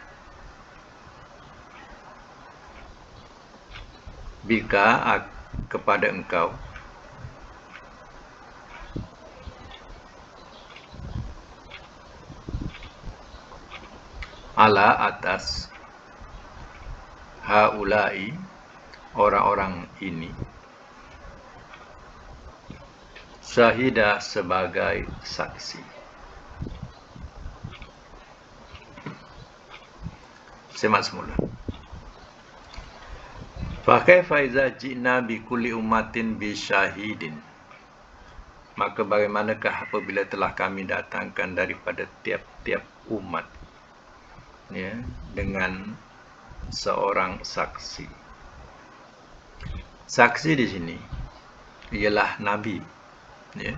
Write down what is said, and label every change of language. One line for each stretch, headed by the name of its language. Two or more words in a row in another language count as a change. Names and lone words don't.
Malay: bika kepada engkau ala atas haulai orang-orang ini syahidah sebagai saksi. Semak semula.
Arabic: فكيف إذا جئنا بكل أمة بشهيد,
Malay: maka bagaimanakah apabila telah kami datangkan daripada tiap-tiap umat ya dengan seorang saksi. Saksi di sini ialah nabi ya.